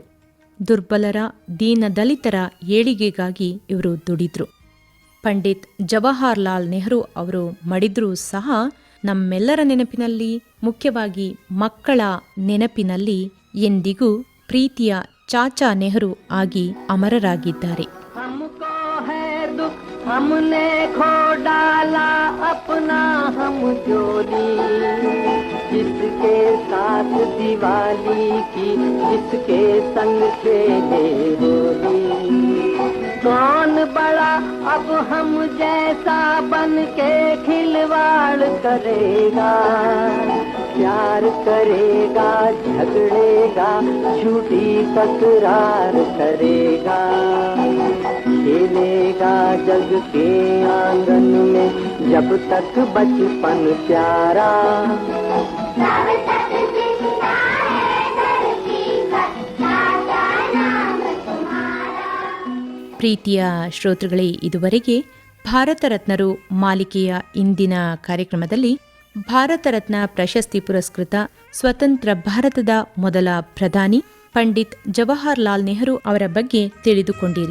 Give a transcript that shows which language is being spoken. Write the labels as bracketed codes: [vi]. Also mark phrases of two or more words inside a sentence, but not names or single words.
[kn] ದುರ್ಬಲರ, ದೀನದಲಿತರ ಏಳಿಗೆಗಾಗಿ ಇವರು ದುಡಿದ್ರು. ಪಂಡಿತ್ ಜವಾಹರ್ಲಾಲ್ ನೆಹರು ಅವರು ಮಡಿದ್ರೂ ಸಹ ನಮ್ಮೆಲ್ಲರ ನೆನಪಿನಲ್ಲಿ, ಮುಖ್ಯವಾಗಿ ಮಕ್ಕಳ ನೆನಪಿನಲ್ಲಿ ಎಂದಿಗೂ ಪ್ರೀತಿಯ ಚಾಚಾ ನೆಹರು ಆಗಿ ಅಮರರಾಗಿದ್ದಾರೆ. [hi] हमको है दुख हमने खो डाला अपना हम जोली, जिसके साथ दिवाली की जिसके संग खेले होली, कौन बड़ा अब हम जैसा बन के खिलवाड़ करेगा, प्यार करेगा झगड़ेगा झूठी तकरार करेगा, खेलेगा जग के आंगन में जब तक बचपन प्यारा, [kn] ಪ್ರೀತಿಯ ಶ್ರೋತೃಗಳೇ, ಇದುವರೆಗೆ ಭಾರತ ರತ್ನರು ಮಾಲಿಕೆಯ ಇಂದಿನ ಕಾರ್ಯಕ್ರಮದಲ್ಲಿ ಭಾರತ ರತ್ನ ಪ್ರಶಸ್ತಿ ಪುರಸ್ಕೃತ ಸ್ವತಂತ್ರ ಭಾರತದ ಮೊದಲ ಪ್ರಧಾನಿ ಪಂಡಿತ್ ಜವಾಹರ್ಲಾಲ್ ನೆಹರು ಅವರ ಬಗ್ಗೆ ತಿಳಿದುಕೊಂಡಿರಿ.